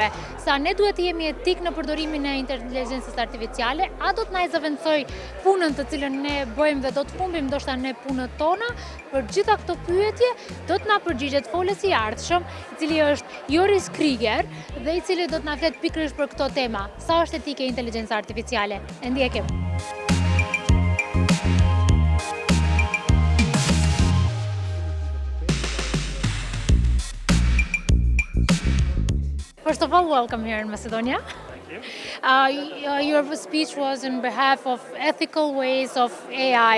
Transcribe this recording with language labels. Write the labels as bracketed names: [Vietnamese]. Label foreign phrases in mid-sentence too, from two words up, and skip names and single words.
[Albanian] Sa ne duhet të jemi etik në përdorimin e inteligjencës artificiale, a do të na zëvendësoj punën të cilën ne bëjmë dhe do të humbim ndoshta ne punët tona? Për gjitha këto pyetje do të na përgjigjet folësi i ardhshëm, i cili është Joris Krieger dhe i cili do të na flet pikërisht për këto tema. Sa është etike inteligjenca artificiale? E ndjekim. [English] First of all, welcome here in Macedonia. Your speech was on behalf of ethical ways of AI.